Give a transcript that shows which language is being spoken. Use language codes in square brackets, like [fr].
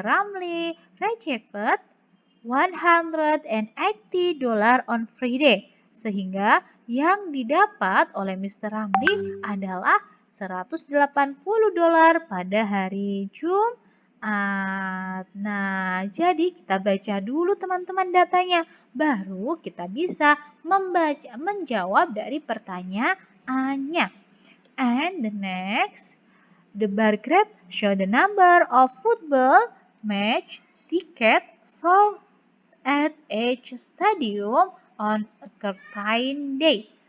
[en] Ramley received $180 on Friday. [id] Sehingga yang didapat oleh Mr. Ramley adalah $180 pada hari Jumat. Nah, jadi kita baca dulu teman-teman datanya. Baru kita bisa menjawab dari pertanyaannya. [en] And the next, the bar graph show the number of football match ticket sold at each stadium on a certain day.